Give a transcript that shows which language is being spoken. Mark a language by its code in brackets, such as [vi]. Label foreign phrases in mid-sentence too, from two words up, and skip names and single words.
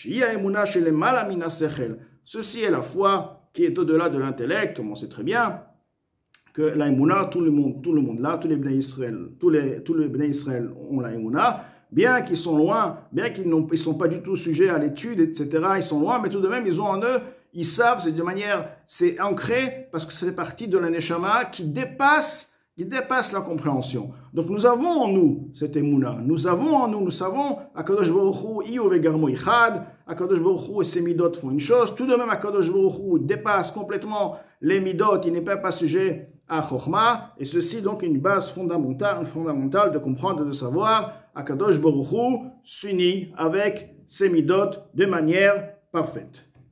[fr] Ceci est la foi qui est au-delà de l'intellect, comme on sait très bien, que la Emouna, tout le monde là, tous les [he] בני ישראל [fr] ont la Emouna, bien qu'ils sont loin, bien qu'ils ne sont pas du tout sujets à l'étude, etc., ils sont loin, mais tout de même, ils ont en eux, ils savent, c'est de manière, c'est ancré, parce que c'est partie de la Neshama qui dépasse la compréhension. Donc nous avons en nous cette Emouna, nous savons, [he] הקדוש ברוך הוא, [arc] איהו וגרמוהי חד, [he] הקדוש ברוך הוא [fr] et ses midot font une chose, tout de même [he] הקדוש ברוך הוא [fr] dépasse complètement les midot, il n'est pas sujet à Chokhmah, et ceci donc une base fondamentale de comprendre et de savoir, [he] הקדוש ברוך הוא [fr] s'unit avec ses midot de manière parfaite.